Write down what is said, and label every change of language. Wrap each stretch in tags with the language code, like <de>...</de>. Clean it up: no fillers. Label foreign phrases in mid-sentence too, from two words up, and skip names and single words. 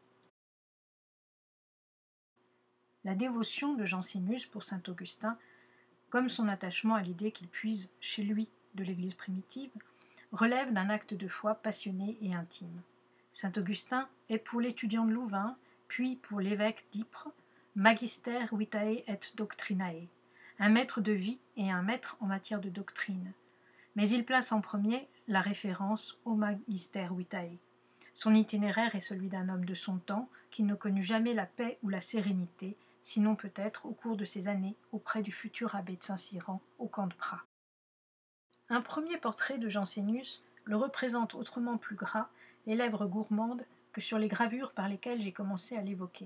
<fr>La dévotion de Jansénius pour saint Augustin, comme son attachement à l'idée qu'il puise chez lui de l'Église primitive, relève d'un acte de foi passionné et intime. Saint Augustin est pour l'étudiant de Louvain, puis pour l'évêque d'Ypres,</fr> <la>magister vitae et doctrinae,</la> <fr>un maître de vie et un maître en matière de doctrine. Mais il place en premier la référence au</fr> <la>magister vitae.</la> <fr>Son itinéraire est celui d'un homme de son temps qui ne connut jamais la paix ou la sérénité, sinon peut-être au cours de ses années auprès du futur abbé de Saint-Cyran au camp de Pras. Un premier portrait de Jansénius le représente autrement plus gras, les lèvres gourmandes, que sur les gravures par lesquelles j'ai commencé à l'évoquer.</fr>